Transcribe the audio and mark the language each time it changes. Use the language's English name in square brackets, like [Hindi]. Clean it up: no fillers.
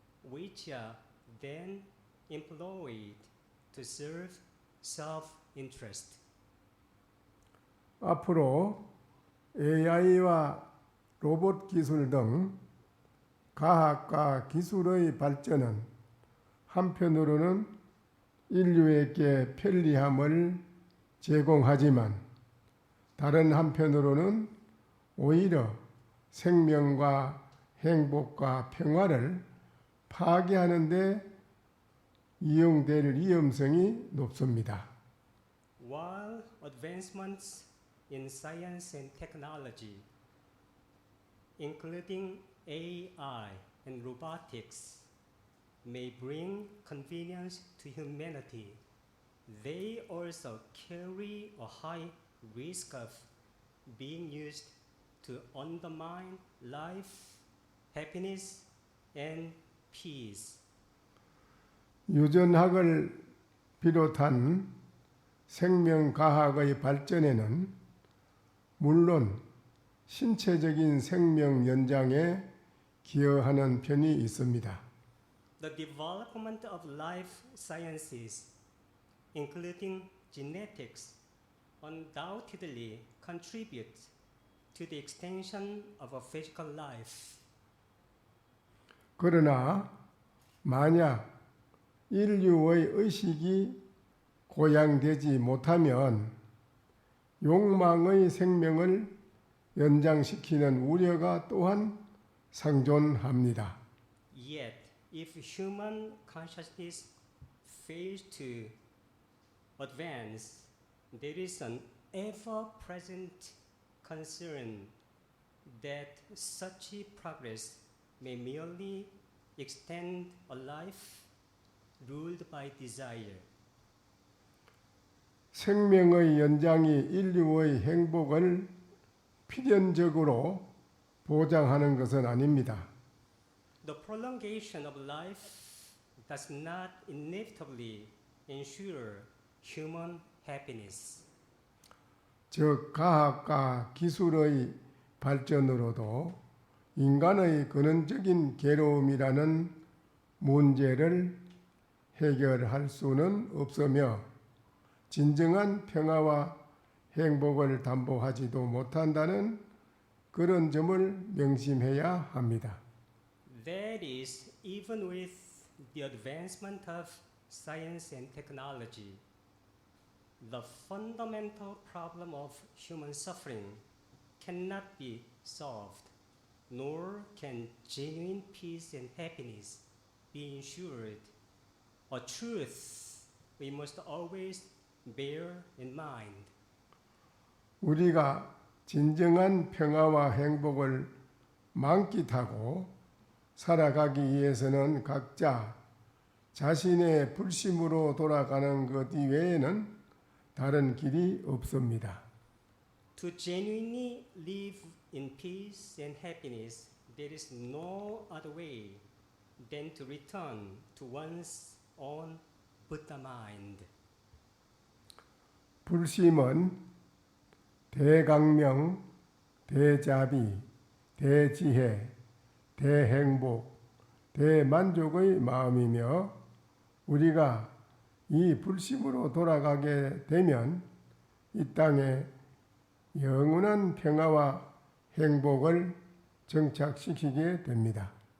[English] which are then employed to serve self-interest. [Korean] 앞으로 AI와 로봇 기술 등 과학과 기술의 발전은 한편으로는 인류에게 편리함을 제공하지만 다른 한편으로는 오히려 생명과 행복과 평화를 파괴하는 데 이용될 위험성이 높습니다. [English] While advancements in science and technology, including AI and robotics, may bring convenience to humanity, they also carry a high risk of being used to undermine life, happiness, and peace. [Korean] 유전학을 비롯한 생명과학의 발전에는 물론 신체적인 생명 연장에 기여하는 편이 있습니다. [English] The development of life sciences, including genetics, undoubtedly contributes to the extension of a physical life. [Korean] 그러나 만약 인류의 의식이 고양되지 못하면 욕망의 생명을 연장시키는 우려가 또한 상존합니다. [English] Yet, if human consciousness fails to advance, there is an ever-present concern that such progress may merely extend a life ruled by desire. [Korean] 생명의 연장이 인류의 행복을 필연적으로 보장하는 것은 아닙니다. [English] The prolongation of life does not inevitably ensure human happiness. [Korean] 즉 과학과 기술의 발전으로도 인간의 근원적인 괴로움이라는 문제를 해결할 수는 없으며 진정한 평화와 행복을 담보하지도 못한다는 그런 점을 명심해야 합니다. [English] That is, even with the advancement of science and technology, the fundamental problem of human suffering cannot be solved, nor can genuine peace and happiness be ensured. A truth we must always bear in mind. [Korean] 우리가 진정한 평화와 행복을 만끽하고 살아가기 위해서는 각자 자신의 불심으로 돌아가는 것 이외에는 다른 길이 없습니다. [English] To genuinely live in peace and happiness, there is no other way than to return to one's own Buddha mind. [Korean] 불심은 대강명, 대자비, 대지혜, 대행복, 대만족의 마음이며 우리가 이 불심으로 돌아가게 되면 이 땅에 영원한 평화와 행복을 정착시키게 됩니다.